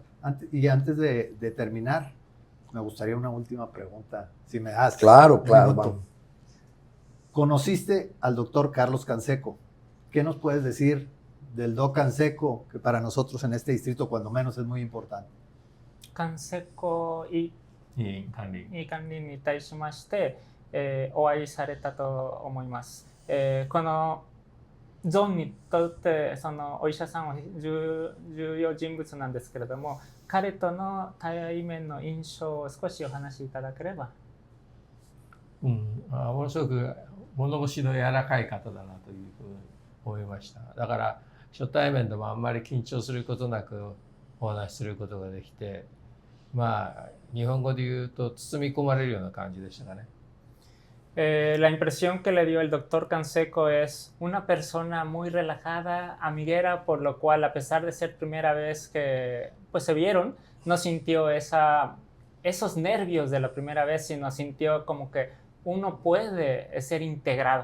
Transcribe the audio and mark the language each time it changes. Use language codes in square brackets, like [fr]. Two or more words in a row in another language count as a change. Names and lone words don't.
[es] Antes de terminar, me gustaría una última pregunta, si me das. Claro, vamos. Conociste al doctor Carlos Canseco. ¿Qué nos puedes decir del Doc Canseco, que para nosotros en este distrito, cuando menos, es muy importante? Canseco y [ja] 管理いい管理に対しまして、お会いされたと思います。このゾーンにとってそのお医者さんは重要人物なんですけれども、彼との対面の印象を少しお話しいただければ。ものすごく物腰の柔らかい方だなというふうに思いました。だから初対面でもあんまり緊張することなくお話しすることができて、日本語で言うと包み込まれるような感じでしたかね。 [es] La impresión que le dio el doctor Canseco es una persona muy relajada, amiguera, por lo cual, a pesar de ser primera vez que pues, se vieron, no sintió esos nervios de la primera vez, sino sintió como que uno puede ser integrado.